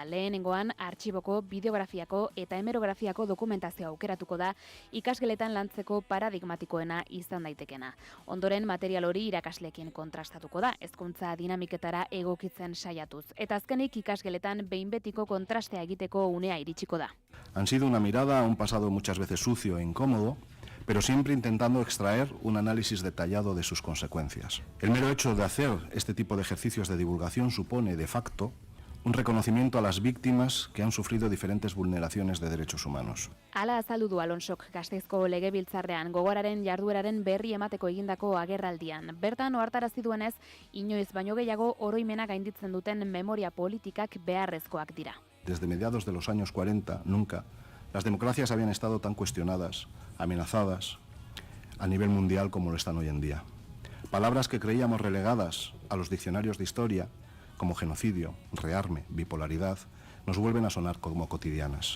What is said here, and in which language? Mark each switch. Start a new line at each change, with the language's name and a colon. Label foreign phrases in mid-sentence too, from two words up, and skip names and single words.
Basque: Lehenengoan artxiboko, bideografiako eta hemerografiako dokumentazioa aukeratuko da ikasgeletan lantzeko paradigmatikoena izan daitekena. Ondoren material hori irakasleekin kontrastatuko da, hezkuntza dinamiketara egokitzen saiatuz. Eta azkenik ikasgeletan behin betiko kontrastea egiteko unea iritsiko da.
Spanish: Han sido una mirada a un pasado muchas veces sucio e incómodo, pero siempre intentando extraer un análisis detallado de sus consecuencias. El mero hecho de hacer este tipo de ejercicios de divulgación supone, de facto, un reconocimiento a las víctimas que han sufrido diferentes vulneraciones de derechos humanos.
Basque: Hala azaldu du Alonsok Gasteizko Legebiltzarrean Gogoraren jardueraren berri emateko egindako agerraldian. Bertan ohartarazi duenez, inoiz baino gehiago oroimena gainditzen duten memoria politikak beharrezkoak dira.
Spanish: Desde mediados de los años 40, nunca, las democracias habían estado tan cuestionadas, amenazadas a nivel mundial como lo están hoy en día. Palabras que creíamos relegadas a los diccionarios de historia, como genocidio, rearme, bipolaridad, nos vuelven a sonar como cotidianas.